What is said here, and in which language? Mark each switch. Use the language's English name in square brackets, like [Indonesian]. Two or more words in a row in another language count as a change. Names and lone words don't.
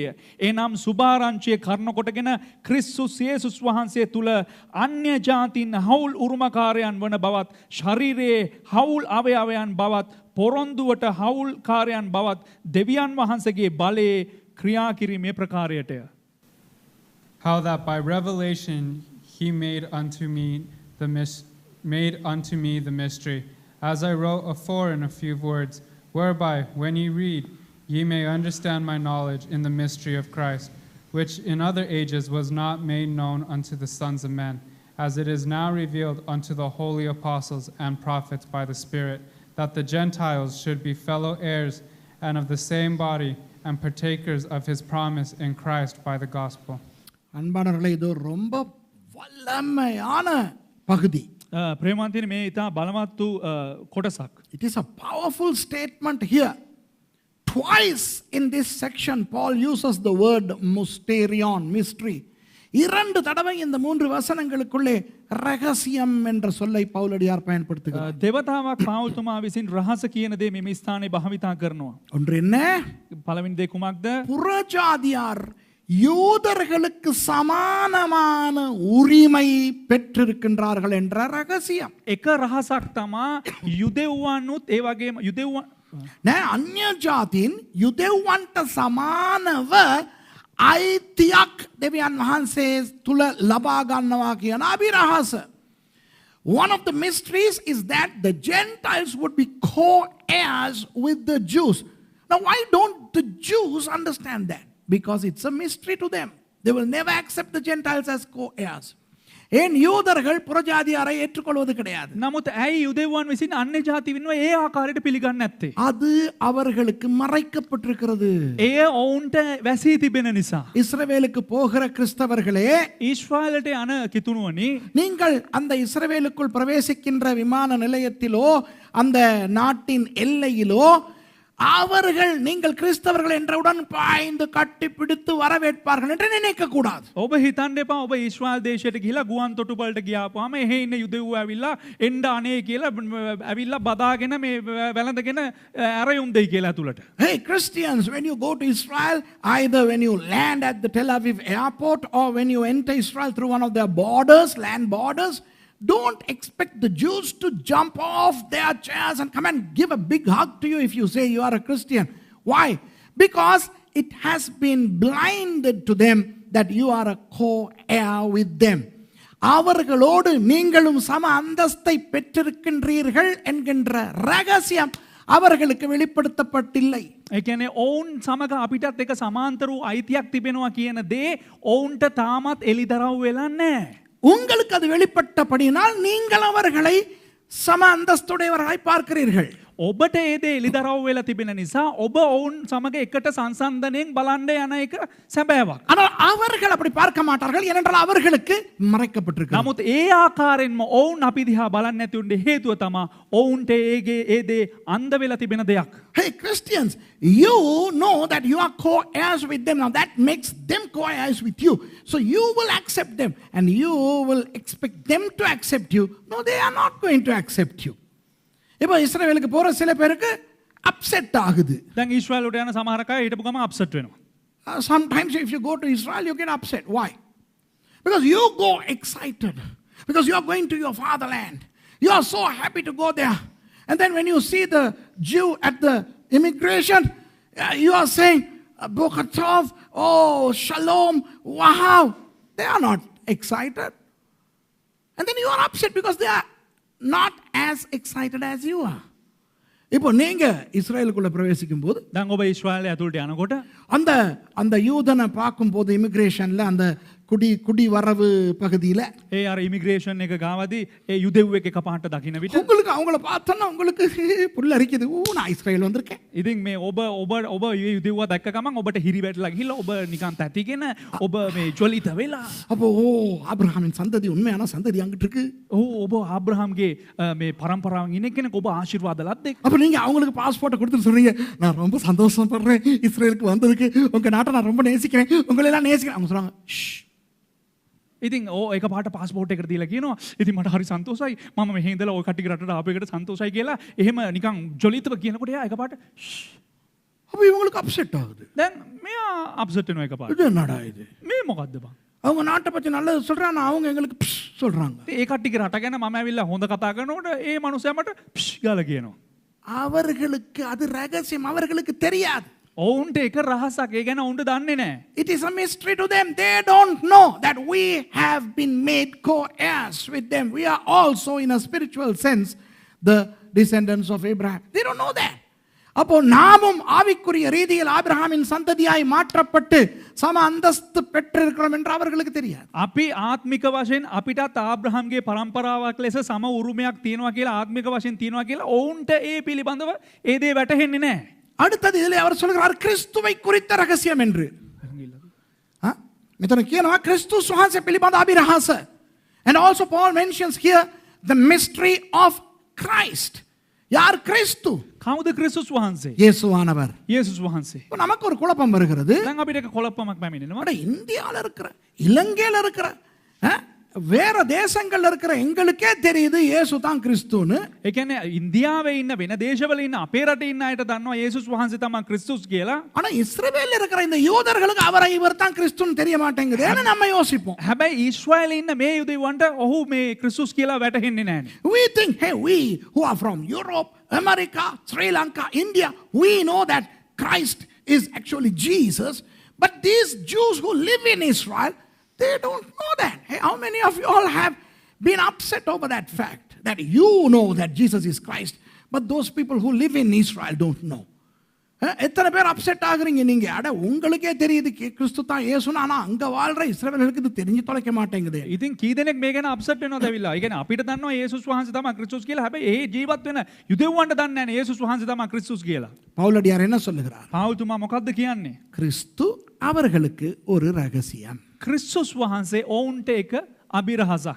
[Sinhala] එනම් සුභාරංචියේ කර්ණ කොටගෙන ක්‍රිස්තුස් යේසුස් වහන්සේ තුල අන්‍ය ජාතීන් හවුල් උරුමකාරයන් වන බවත් ශරීරයේ හවුල් අවයවයන් බවත් පොරොන්දුවට හවුල් කාර්යයන් බවත් දෙවියන් වහන්සේගේ බලයේ ක්‍රියා කිරීමේ ප්‍රකාරයටය. [English] How that by revelation he made unto me the mystery, as I wrote afore in a few words, whereby, when ye read, ye may understand my knowledge in the mystery of Christ, which in other ages was not made known unto the sons of men, as it is now revealed unto the holy apostles and prophets by the Spirit, that the Gentiles should be fellow heirs and of the same body and partakers of his promise in Christ by the gospel. [Tamil] அன்பானவர்களே, இது ரொம்ப வல்லமையான பகுதி. [Sinhala] ප්‍රේමන්තින මේ ඉතා බලවත් වූ කොටසක්. [English] It is a powerful statement here. Twice in this section, Paul uses the word mysterion, mystery. [Tamil] 2 தடவை இந்த 3 வசனங்களுக்குள்ளே ரகசியம் என்ற சொல்லை பவுலடியார் பயன்படுத்துகிறார். [Sinhala] දෙවතාවක් පාවුල්තුමා විසින් රහස කියන දේ මේ ස්ථානයේ භාවිතා කරනවා. [Tamil] ஒன்று என்ன? [Sinhala] පළවෙනි දේ කුමක්ද? [Tamil] புறஜாதியார் யூதர்களுக்கு சமானமான உரிமை பெற்றிருக்கின்றார்கள் என்ற ரகசியம். [Sinhala] එක රහසක් තමා යුදෙව්වන්නුත් ඒ වගේම යුදෙව්වන් අන්‍ය ජාතීන් යුදෙව්වන්ට සමානව අයිතියක් දෙවියන් වහන්සේ තුල ලබා ගන්නවා කියන අභිරහස. [English] One of the mysteries is that the Gentiles would be co-heirs with the Jews. Now, why don't the Jews understand that? Because it's a mystery to them. They will never accept the Gentiles as co-heirs. [Tamil] ஏன் யூதர்கள் புறஜாதியாரை ஏற்றுக்கொள்வது கிடையாது. [Sinhala] නමුත් ඇයි යුදෙව්වන් විසින් අන්‍ය ජාති වෙනවා ඒ ආකාරයට පිළිගන්නේ නැත්තේ? [Tamil] அது அவர்களுக்கு மறைக்கப்பட்டிருக்கிறது. [Sinhala] එය ඔවුන්ට වැසී තිබෙන නිසා. [Tamil] இஸ்ரவேலுக்கு போகிற கிறிஸ்தவர்களே, [Sinhala] ඊශ්‍රායලට යන කිතුණුවනි, [Tamil] நீங்கள் அந்த இஸ்ரவேலுக்குள் பிரவேசிக்கின்ற விமான நிலையத்திலோ அந்த நாட்டின் எல்லையிலோ அவர்கள் நீங்கள் கிறிஸ்தவர்கள் என்றவுடன் பாய்ந்து கட்டி பிடித்து வரவேற்பார்கள் என்று நினைக்க கூடாது. [Sinhala] ඔබ හිතන්න එපා ඔබ ඊශ්‍රායල් දේශයට ගිහිලා ගුවන් තොටුපළට ගියාපුවාම එහෙ ඉන්න යුදෙව්ව ඇවිල්ලා එන්න අනේ කියලා ඇවිල්ලා බදාගෙන මේ වැළඳගෙන ඇරයුම් දෙයි කියලා ඇතුළට. [English] Hey Christians, when you go to Israel, either when you land at the Tel Aviv airport or when you enter Israel through one of their borders, land borders, don't expect the Jews to jump off their chairs and come and give a big hug to you if you say you are a Christian. Why? Because it has been blinded to them that you are a co-heir with them. [Tamil] அவர்களோடு நீங்களும் சம அந்தஸ்தை பெற்றிருக்கின்றீர்கள் என்கின்ற ரகசியம் அவர்களுக்கு வெளிப்படுத்தப்பட்டில்லை. [Sinhala] ඒ කියන්නේ ඔවුන් සමග අපිටත් එක සමාන්තර වූ අයිතියක් තිබෙනවා කියන දේ ඔවුන්ට තාමත් එලිදරව් වෙලා නැහැ. [Tamil] உங்களுக்கு அது வெளிப்பட்டபடியினால் நீங்கள் அவர்களை சம அந்தஸ்துடையவர்களாய் பார்க்கிறீர்கள். [Sinhala] ඔබට ඒ දේ එලිදරව් වෙලා තිබෙන නිසා ඔබ ඔවුන් සමග එකට සංසන්දනයෙන් බලන්න යන එක සැබෑවක්. [Tamil] ஆனால் அவர்கள் அப்படி பார்க்க மாட்டார்கள், ஏனென்றால் அவர்களுக்கு மறைக்கப்பட்டிருக்கிறது. [Sinhala] නමුත් ඒ ආකාරයෙන්ම ඔවුන් අපි දිහා බලන්නේ නැති උන්නේ හේතුව තමයි ඔවුන්ට ඒ දේ අන්ධ වෙලා තිබෙන දෙයක්. [English] Hey Christians, you know that you are co-heirs with them. Now that makes them co-heirs with you. So you will accept them and you will expect them to accept you. No, they are not going to accept you. [Tamil] இப்போ இஸ்ரவேலுக்கு போற சில பேருக்கு அப்செட் ஆகுது. [Sinhala] දැන් ඊශ්‍රායලට යන සමහර අය හිටපු ගම අප්සෙට් වෙනවා. [English] Sometimes if you go to Israel you get upset. Why? Because you go excited. Because you are going to your fatherland. You are so happy to go there. And then when you see the Jew at the immigration, you are saying, [Hebrew] Boker Tov, [English] oh, Shalom, wow. They are not excited. And then you are upset because they are not as excited as you are. [Tamil] இப்போ நீங்க இஸ்ரேலுக்குள்ள பிரவேசிக்கும் போது [Sinhala] දැන් ඔබ ඊශ්‍රායලයේ ඇතුළට යනකොට [Tamil] அந்த அந்த யூதனை பார்க்கும்போது இமிகிரேஷன்ல அந்த குடி வரவு பகுதியில் [Sinhala] ඒ අර ඉමිග්‍රේෂන් එක ගාවදී ඒ යුදෙව්වෙක් එකපාරට දකින්න විට [Tamil] உங்களுக்கு அவங்கள பார்த்தோன்னா உங்களுக்கு புல் அரிக்குது. நான் இஸ்ரேல் வந்திருக்கேன். [Sinhala] ඉතින් මේ ඔබ යුදෙව්ව දැක්ක ගමන් ඔබට හිරි වැටලා ගිහිල්ලා ඔබ නිකන් තැතිගෙන ඔබ මේ ජොලිත වෙලා [Tamil] அப்போ ஆபிரகாமின் சந்ததி உண்மையான சந்ததி அங்கிட்டு இருக்கு. [Sinhala] ඔබ ආබ්‍රහම්ගේ මේ පරම්පරාවෙන් ඉන්න කෙනෙක් ඔබ ආශිර්වාද ලද්දෙක්. [Tamil] அப்போ நீங்க அவங்களுக்கு பாஸ்போர்ட்டை கொடுத்து சொல்றீங்க, நான் ரொம்ப சந்தோஷப்படுறேன் இஸ்ரேலுக்கு வந்ததுக்கு, உங்க நாட்டை நான் ரொம்ப நேசிக்கிறேன், உங்களை எல்லாம் நேசிக்கிறேன். அவங்க சொல்றாங்க [Sinhala] ඉතින් ඒක පාට පාස්පෝර්ට් එකට දීලා කියනවා ඉතින් මට හරි සන්තෝෂයි මම මෙහෙ ඉඳලා ඔය කට්ටිය රටට ආපු එකට සන්තෝෂයි කියලා එහෙම නිකන් ජොලිතව කියනකොට එයා එකපාරට [Tamil] அப்போ இவங்களுக்கு அப்செட் ஆகுது. [Sinhala] දැන් මෙයා අප්සෙට් වෙනවා එකපාරට. [Tamil] இது என்னடா இது? [Sinhala] මේ මොකද්ද බං? [Tamil] அவங்க நாட்டை பத்தி நல்லது சொல்றாங்க, அவங்க எங்களுக்கு சொல்றாங்க. [Sinhala] ඒ කට්ටියගේ රට ගැන මම ඇවිල්ලා හොඳ කතා කරනකොට ඒ මනුස්සයා මට ගාලා කියනවා. [Tamil] அவர்களுக்கு அது ரகசியம், அவர்களுக்கு தெரியாது. [Sinhala] ඔවුන්ට එක රහසක් ඒ ගැන ඔවුන්ට දන්නේ නැහැ. [English] It is a mystery to them. They don't know that we have been made co-heirs with them. We are also in a spiritual sense the descendants of Abraham. They don't know that. [Tamil] அப்போ நாமும் ஆவிக்குரிய ரீதியில் ஆபிரகாமின் சந்ததியாய் மாற்றப்பட்டு சம அந்தஸ்து பெற்றிருக்கிறோம் என்று அவர்களுக்கு தெரியாது. [Sinhala] අපි ආත්මික වශයෙන් අපිටත් ආබ්‍රහම්ගේ පරම්පරාවක් ලෙස සම උරුමයක් තියෙනවා කියලා ආත්මික වශයෙන් තියෙනවා කියලා ඔවුන්ට ඒ පිළිබඳව ඒ දේ වැටහෙන්නේ නැහැ. [Tamil] அடுத்தது இதில் அவர் சொல்கிறார் கிறிஸ்துவை குறித்த ரகசியம் என்று. [Sinhala] මෙතන කියනවා ක්‍රිස්තුස් වහන්සේ පිළිබඳ අභිරහස. [English] And also Paul mentions here the mystery of Christ. [Tamil] யார் கிறிஸ்து? [Sinhala] කවුද ක්‍රිස්තුස් වහන්සේ? [Tamil] இயேசுவானவர். [Sinhala] යේසුස් වහන්සේ. [Tamil] இப்போ நமக்கு ஒரு குழப்பம் வருகிறது. [Sinhala] දැන් අපිට එක කොළප්පමක් පැමිණෙනවා. [Tamil] அட இந்தியாவில் இருக்கிற இலங்கையில் இருக்கிற வேற தேசங்கள்ல இருக்கிற எங்களுக்கே தெரியுது இயேசு தான் கிறிஸ்துன்னு. [Sinhala] ඒ කියන්නේ ඉන්දියාවේ ඉන්න වෙන දේශවල ඉන්න අපේ රටේ ඉන්න අයට දන්නවා යේසුස් වහන්සේ තමයි ක්‍රිස්තුස් කියලා. [Tamil] ஆனா இஸ்ரவேல்ல இருக்கிற இந்த யூதர்களுக்கு அவரை இவர் தான் கிறிஸ்துன்னு தெரிய மாட்டேங்குதுன்னு நம்ம யோசிப்போம். [Sinhala] හැබැයි ඊශ්‍රායලේ ඉන්න මේ යුදෙවන්ට ඔහු මේ ක්‍රිස්තුස් කියලා වැටහෙන්නේ නැහැ. [English] We think, hey, we who are from Europe, America, Sri Lanka, India, we know that Christ is actually Jesus. But these Jews who live in Israel, they don't know that. Hey, how many of you all have been upset over that fact that you know that Jesus is Christ, but those people who live in Israel don't know? [Tamil] எத்தனை பேர் அப்செட் ஆகுறீங்க நீங்க? அட உங்களுக்கே தெரியுது கிறிஸ்து தான் இயேசுன்னு, ஆனா அங்க வாழ்ற இஸ்ரவேலர்களுக்கு இது தெரிஞ்சு தொலைக்க மாட்டேங்குது. [Sinhala] ඉතින් කී දෙනෙක් මේ ගැන අප්සෙට් වෙනවද ඇවිල්ලා? ඒ කියන්නේ අපිට දන්නවා යේසුස් වහන්සේ තමයි ක්‍රිස්තුස් කියලා. හැබැයි ඒ ජීවත් වෙන යුදෙව්වන්ට දන්නේ නැහැ යේසුස් වහන්සේ තමයි ක්‍රිස්තුස් කියලා. [Tamil] பவுலடியார் என்ன சொல்லுகிறார்? [Sinhala] පාවුල්තුමා මොකද්ද කියන්නේ? [Tamil] கிறிஸ்து அவர்களுக்கு ஒரு ரகசியம். [Sinhala] ක්‍රිස්තුස් වහන්සේ ඔවුන්ට එක අභිරහසක්.